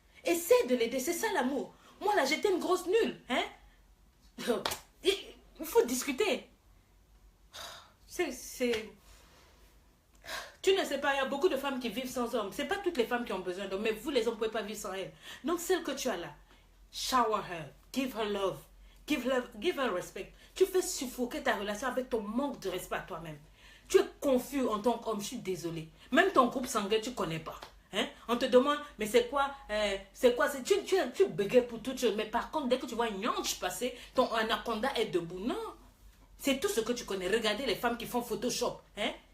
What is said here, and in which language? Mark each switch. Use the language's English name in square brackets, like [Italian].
[French] Essaie de l'aider, c'est ça l'amour. Moi, là, j'étais une grosse nulle. Hein? Il faut discuter. Tu ne sais pas, il y a beaucoup de femmes qui vivent sans hommes. Ce n'est pas toutes les femmes qui ont besoin d'hommes, mais vous, les hommes, ne pouvez pas vivre sans elles. Donc, celle que tu as là, [English] shower her, give her love, give her respect. [French] Tu fais suffoquer ta relation avec ton manque de respect à toi-même. Tu es confus en tant qu'homme, je suis désolée. Même ton groupe sanguin, tu ne connais pas. Hein? On te demande, mais c'est quoi, tu bégayes pour toute chose. Mais par contre, dès que tu vois une ange passer, ton anaconda est debout. Non, c'est tout ce que tu connais. Regardez les femmes qui font Photoshop. Hein?